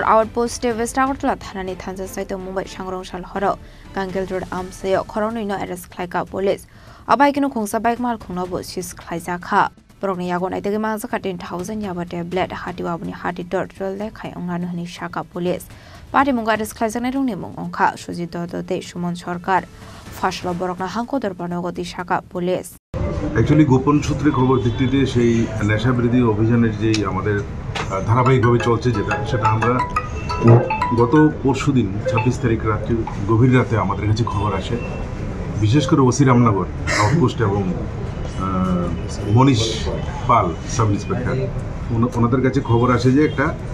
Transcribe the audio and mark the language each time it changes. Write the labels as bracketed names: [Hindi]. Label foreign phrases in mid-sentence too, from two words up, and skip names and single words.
[Kok Borok] outpost West Agartala thanani thansa saito Mumbai sangrongshal horo Gangel Road amsayo khoroni no arrest khlaika police abai kinu khongsa bike mal khongna bo sis khlaisa kha borokni yagon aitegi mangsa 10,000 yaba tablet hatiwa buni hati total le khai ongna hani shaka police party munga arrest khlaisa rungni mungongkha sujit dodote Sumon Sarkar Fashlo borokna hanko dorbana goti shaka police [English] Actually, [Bangla] গোপন সূত্রে খবর ভিত্তিতে সেই নেশা বিরোধী অভিযানের যে আমাদের ধারাবাহিকভাবে চলছে সেটা আমরা গত পরশুদিন 26 তারিখ রাতে গভীর রাতে আমাদের কাছে খবর আসে বিশেষ করে ওসি রামনগর আউটপোস্ট এবং মনীষ পাল [English] sub inspector [Bangla] ওনাদের কাছে খবর আসে যে একটা